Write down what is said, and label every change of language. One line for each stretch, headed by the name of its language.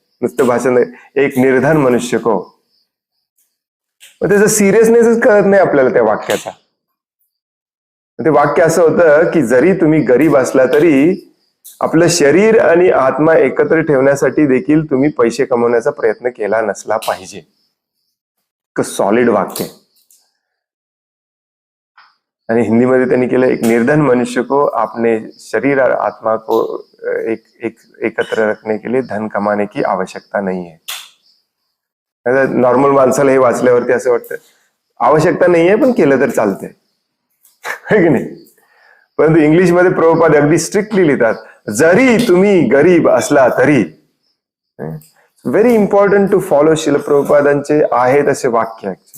Marathi: नुसतं भाषण
Hindi: एक निर्धन मनुष्य को.
Marathi: मग त्याचं सिरियसनेसच कळत नाही आपल्याला त्या वाक्याचा. ते वाक्य असं होतं की जरी तुम्ही गरीब असला तरी आपलं शरीर आणि आत्मा एकत्र ठेवण्यासाठी देखील तुम्ही पैसे कमवण्याचा प्रयत्न केला नसला पाहिजे. सॉलिड वाक्य. आणि हिंदीमध्ये त्यांनी केलं,
Hindi: एक निर्धन मनुष्य को अपने शरीर और आत्मा को एकत्र रखने के लिए धन कमाने की आवश्यकता नहीं है.
Marathi: नॉर्मल माणसाला हे वाचल्यावरती असं वाटतं आवश्यकता नाहीये पण केलं तर चालतंय, है की नाही. परंतु इंग्लिशमध्ये प्रभुपाद अगदी स्ट्रिक्टली लिहितात, जरी तुम्ही गरीब असला तरी.
English: very important to follow
Marathi: शिल प्रभुपादांचे आहेत असे वाक्य.